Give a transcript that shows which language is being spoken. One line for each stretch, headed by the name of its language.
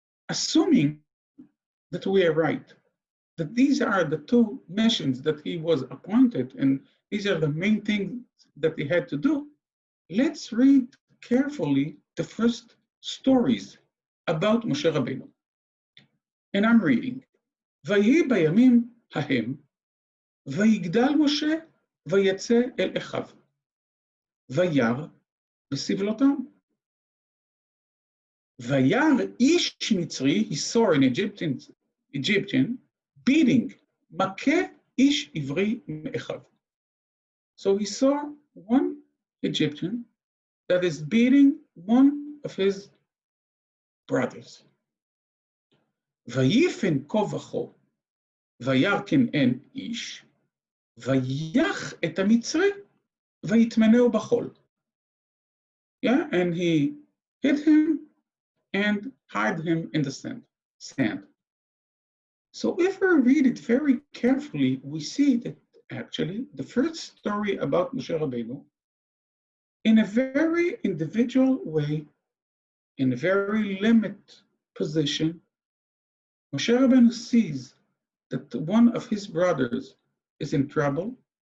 English: Assuming that we are right, that these are the two missions that he was appointed, and these are the main things that he had to do, let's read carefully the first stories about Moshe Rabbeinu.
Hebrew: And I'm reading, ויהי בימים ההם, ויגדל משה, ויצא אל אחיו, וירא בסבלותם. וירא איש מצרי, he saw an Egyptian beating, מכה איש עברי מאחיו.
English: So he saw one Egyptian that is beating one of his brothers.
Hebrew: ויפן כה וכה, וירא כן אין איש, ויח את המצרי, ויטמנהו בחול.
English: Yeah, and he hit him and hide him in the sand. So if we read it very carefully, we see that actually the first story about Moshe Rabbeinu, in a very individual way, in a very limited position, Moshe Rabbeinu sees that one of his brothers is in trouble,